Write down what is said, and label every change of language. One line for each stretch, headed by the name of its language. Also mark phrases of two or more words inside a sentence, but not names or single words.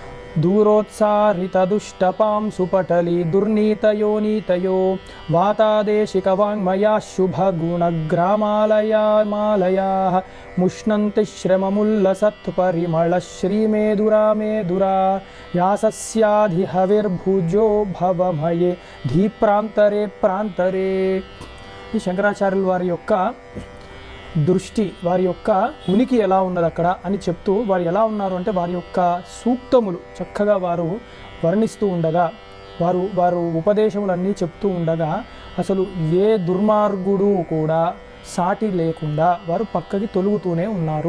Sanskrit: दूरोत्सारितदुष्टपां सुपटली दुर्नीतयो वातादेशिकवाङ्मया शुभगुणग्रामालयामालयाः मुष्णन्ति श्रममुल्लसत्परिमळश्रीमेधुरा यासस्याधिहविर्भुजो भवमये धीप्रान्तरे प्रान्तरे।
Telugu: ఈ శంకరాచార్యుల వారి యొక్క దృష్టి, వారి యొక్క ఉనికి ఎలా ఉన్నది అక్కడ అని చెప్తూ, వారు ఎలా ఉన్నారు అంటే వారి యొక్క సూక్తములు చక్కగా వారు వర్ణిస్తూ ఉండగా, వారు ఉపదేశములన్నీ చెప్తూ ఉండగా అసలు ఏ దుర్మార్గుడు కూడా సాటి లేకుండా వారు పక్కకి తొలుగుతూనే ఉన్నారు.